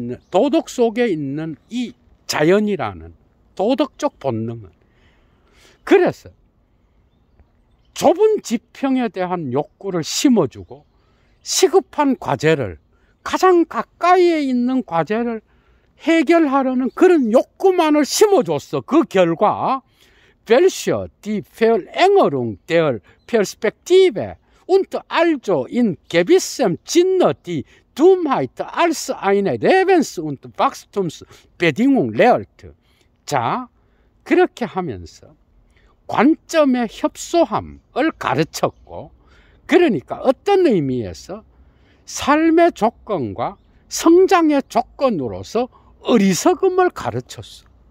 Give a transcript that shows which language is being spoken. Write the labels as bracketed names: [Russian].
[Korean] 도덕 속에 있는 이 자연이라는 도덕적 본능은. 그래서 좁은 지평에 대한 욕구를 심어주고, 시급한 과제를, 가장 가까이에 있는 과제를 해결하려는 그런 욕구만을 심어줬어. 그 결과 [German] welche die Verengerung der Perspektive und also in gewissem Sinne die Dummheit als eine Lebens- und Wachstumsbedingung lehrt. [Korean] 자, 그렇게 하면서 관점의 협소함을 가르쳤고, 그러니까 어떤 의미에서 삶의 조건과 성장의 조건으로서 어리석음을 가르쳤어.